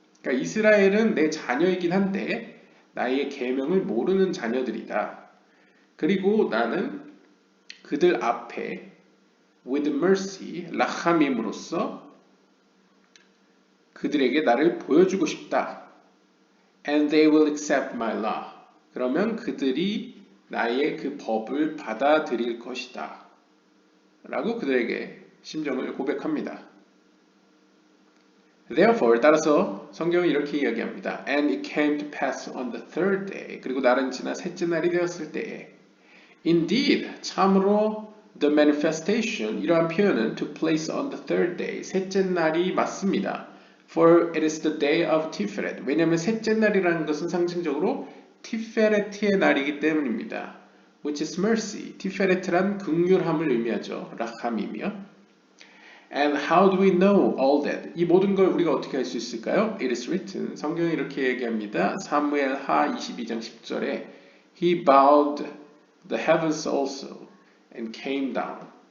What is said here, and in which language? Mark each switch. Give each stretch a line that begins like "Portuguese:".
Korean: 그러니까 이스라엘은 내 자녀이긴 한데 나의 계명을 모르는 자녀들이다. 그리고 나는 그들 앞에
English: with mercy,
Korean: 라함임으로써 그들에게 나를 보여주고 싶다.
English: And they will accept my law.
Korean: 그러면 그들이 나의 그 법을 받아들일 것이다. 라고 그들에게 심정을 고백합니다.
English: Therefore,
Korean: 따라서 성경은 이렇게 이야기합니다.
English: And it came to pass on the third day.
Korean: 그리고 날은 지나 셋째 날이 되었을 때에
English: Indeed,
Korean: 참으로
English: the manifestation,
Korean: 이러한 표현은
English: took place on the third day.
Korean: 셋째 날이 맞습니다.
English: For it is the day of Tiferet.
Korean: 왜냐하면 셋째 날이라는 것은 상징적으로 티페레트의 날이기 때문입니다.
English: Which is mercy.
Korean: 티페레트란 긍휼함을 의미하죠. 라함이며.
English: And how do we know all that?
Korean: 이 모든 걸 우리가 어떻게 할 수 있을까요?
English: It is written.
Korean: 성경이 이렇게 얘기합니다. 사무엘하 22장 10절에
English: He bowed the heavens also and came down.